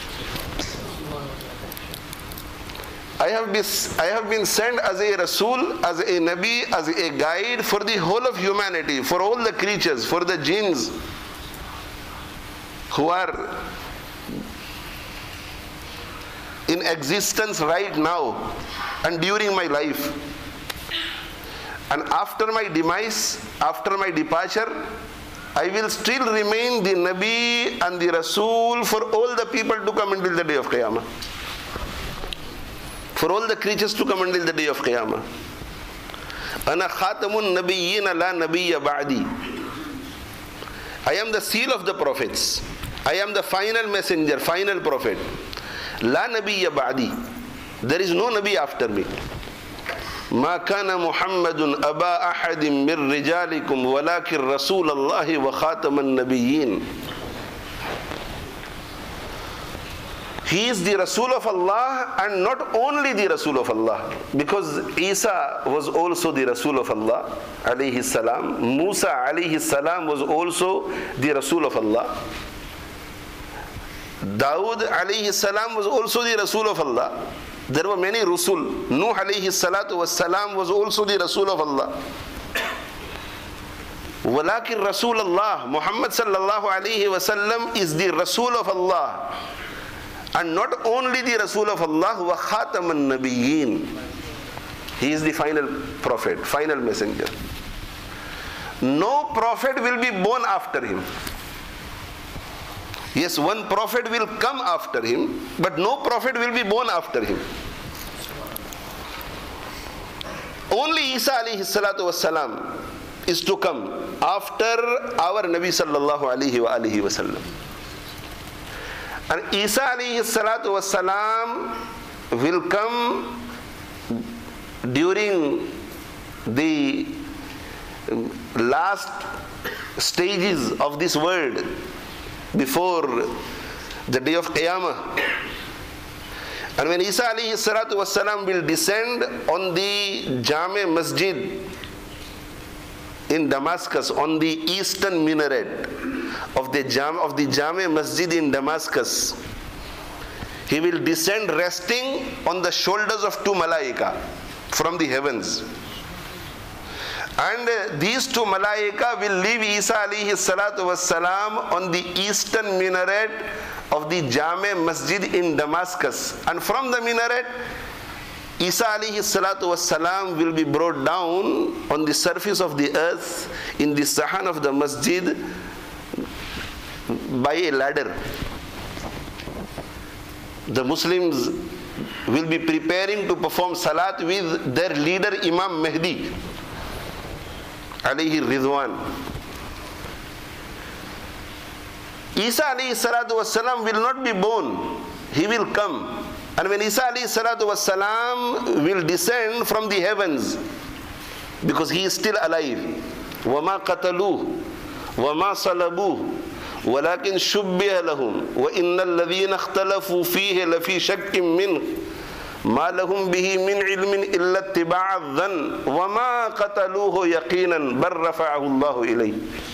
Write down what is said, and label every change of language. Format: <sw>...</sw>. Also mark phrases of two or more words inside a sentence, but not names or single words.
<en>I have been sent as a Rasul, as a Nabi, as a guide for the whole of humanity, for all the creatures, for the jinns who are in existence right now and during my life. And after my demise, after my departure, I will still remain the Nabi and the Rasul for all the people to come until the day of Qiyamah. For all the creatures to come until the day of Qiyamah.</en> <ar>أنا خاتم النبيين لا نبي بعدي.</ar> <en>I am the seal of the prophets. I am the final messenger, final prophet.</en> <ar>لا نبي بعدي.</ar> <en>There is no Nabi after me.</en> <ar>ما كان محمد أبا أحد من رجالكم ولكن رسول الله وخاتم النبيين.</ar> <en>He is the Rasul of Allah, and not only the Rasul of Allah, because Isa was also the Rasul of Allah</en> <ar>عليه السلام.</ar> <en>Musa</en> <ar>عليه السلام</ar> <en>was also the Rasul of Allah. Dawood</en> <ar>عليه السلام</ar> <en>was also the Rasul of Allah. There were many Rasul. Nuh</en> <ar>عليه الصلاة والسلام</ar> <en>was also the Rasul of Allah.</en> <ar>ولكن رسول الله,</ar> <en>Muhammad</en> <ar>صلى الله عليه وسلم</ar> <en>is the Rasul of Allah. And not only the Rasul of Allah,</en> <ar>وخاتم النبيين.</ar> <en>He is the final prophet, final messenger. No prophet will be born after him. Yes, one prophet will come after him, but no prophet will be born after him. Only Isa</en> <ar>عليه الصلاة والسلام</ar> <en>is to come after our Nabi</en> <ar>صلى الله عليه وآله وسلم.</ar> <en>And Isa</en> <ar>عليه الصلاة والسلام</ar> <en>will come during the last stages of this world. before the day of Qiyamah. And when Isa</en> <ar>عليه الصلاة والسلام</ar> <en>will descend on the Jami Masjid in Damascus, on the eastern minaret of the Jami Masjid in Damascus, he will descend resting on the shoulders of two malaika from the heavens. And these two malaika will leave Isa</en> <ar>عليه الصلاة والسلام</ar> <en>on the eastern minaret of the Jami Masjid in Damascus. And from the minaret, Isa</en> <ar>عليه الصلاة والسلام</ar> <en>will be brought down on the surface of the earth in the sahan of the masjid by a ladder. The Muslims will be preparing to perform salat with their leader Imam Mahdi</en> <ar>عليه الرضوان.</ar> <en>Isa</en> <ar>عليه الصلاة والسلام</ar> <en>will not be born, he will come. And when Isa</en> <ar>عليه الصلاة والسلام</ar> <en>will descend from the heavens, because he is still alive,</en> <ar>وَمَا قَتَلُوهُ وَمَا صَلَبُوهُ وَلَكِنْ شُبِّهَ لَهُمْ وَإِنَّ الَّذِينَ اخْتَلَفُوا فِيهِ لَفِي شَكٍّ مِّنْهُ مَا لَهُمْ بِهِ مِنْ عِلْمٍ إِلَّا اتِّبَاعَ الظَّنِّ وَمَا قَتَلُوهُ يَقِينًا بَلْ رَفَعَهُ اللَّهُ إِلَيْهِ.</ar>